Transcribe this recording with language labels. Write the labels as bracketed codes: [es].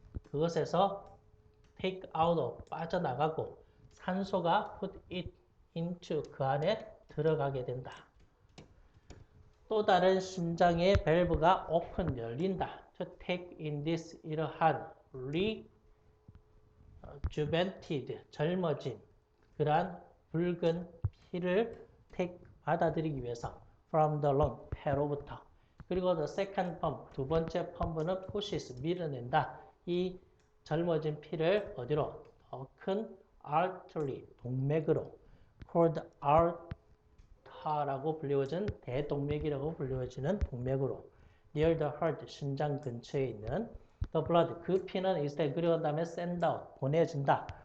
[ko] 그것에서 [en] take out, [ko] 빠져나가고 산소가 [en] put it into, [ko] 그 안에 들어가게 된다. 또 다른 심장의 밸브가 open, 열린다. [en] to take in this, [ko] 이러한 rejuvenated, 젊어진 그러한 붉은 피를 take, 받아들이기 위해서 [en] from the lung, [ko] 폐로부터. 그리고 [en] the second pump, [ko] 두 번째 펌프는 [en] pushes, [ko] 밀어낸다. 이 젊어진 피를 어디로? 더 큰 artery, 동맥으로 [en] called aorta [ko] 라고 불리워진, 대동맥이라고 불리워지는 동맥으로 [en] near the heart, [ko] 심장 근처에 있는 [en] the blood, [ko] 그 피는 is then 그리고 다음에 [en] send out, [ko] 보내진다.